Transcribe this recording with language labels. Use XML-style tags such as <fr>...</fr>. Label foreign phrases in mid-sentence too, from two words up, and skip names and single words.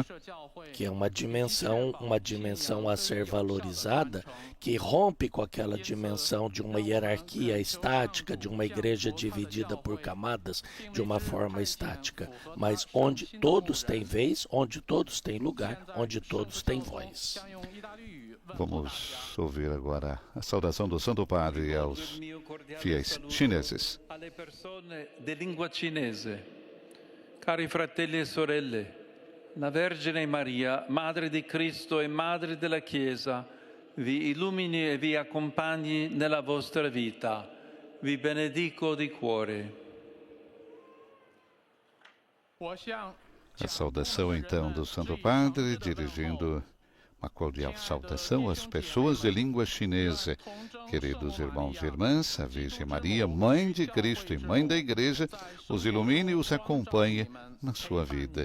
<pt>Que é uma dimensão a ser valorizada, que rompe com aquela dimensão de uma hierarquia estática, de uma igreja dividida por camadas de uma forma estática, mas onde todos têm vez, onde todos têm lugar, onde todos têm voz. Vamos ouvir agora a saudação do Santo Padre aos fiéis chineses.</pt> <it>Alle persone di lingua cinese, cari fratelli e sorelle, la Vergine Maria, Madre di Cristo e Madre della Chiesa, vi illumini e vi accompagni nella vostra vita. Vi benedico di cuore.</it> <pt>A saudação então do Santo Padre, dirigindo uma cordial saudação às pessoas de língua chinesa. Queridos irmãos e irmãs, a Virgem Maria, Mãe de Cristo e Mãe da Igreja, os ilumine e os acompanhe na sua vida.</pt>